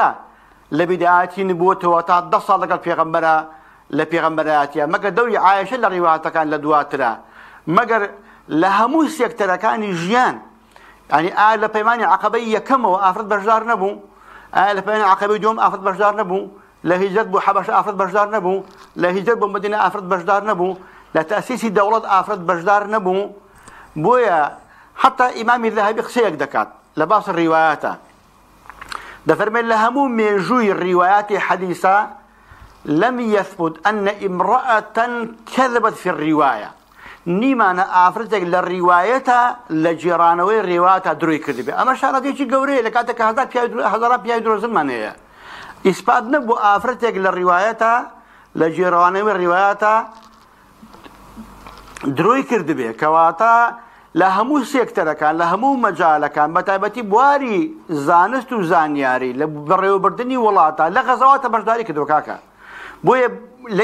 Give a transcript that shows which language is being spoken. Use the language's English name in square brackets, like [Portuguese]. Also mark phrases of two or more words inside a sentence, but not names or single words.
[Central Kurdish] لە بیدعەتی نبووەتەوە تا 10 ساڵ لەگەڵ پێغەمبەرە لە پێغەمبەرایەتیە مەگەر دەوری عایشە لە ڕیواتەکان لە دواترە مەگەر لە هەموو سێکتەرەکانی ژیان ینی ئایا لە پەیمانی عەقەبەی یەکەمەوە ئافرەت بەشدار نەبوو ئایا لە پەیمانی عەقەبەی دووەم ئافرەت بەشدار نەبوو لە هیجرەت بۆ حەبەشە ئافرەت بەشدار نەبوو لە هیجرەت بۆ مەدینە ئافرەت بەشدار نەبوو لە تەسیسی دەوڵەت ئافرەت بەشدار نەبوو بۆیە حتا ئیمامی ذەهەبی قسەیەک دەکات لە باس ڕیوایەتە دەفەرمێت لە هەموو مێژووی ڕیوایاتی حەدیثە [Arabic] لم يثبت أن امرأة كذبت في الرواية [Central Kurdish] نیمانە ئافرەتێک لە ڕیوایەتە لە جێرانەوەی ڕێواتە دروی کردبێ ئەمە شارەتێکی گەورەیە لە کاتێک هەزاران پیاوی درۆزنمان هەیە ئیسپات نەبوو ئافرەتێک لە ڕیوایەتە لە جێرانەوەی ڕیوایەتە دروی کردبێ کەواتە لە هەموو سێکتەرەکان لە هەموو مەجالەکان بە تایبەتی بواری زانست و زانیاری لە بەڕێوەبردننی وڵاتە لە غەزاواتە بەشداری کردو کاکە بۆیە لە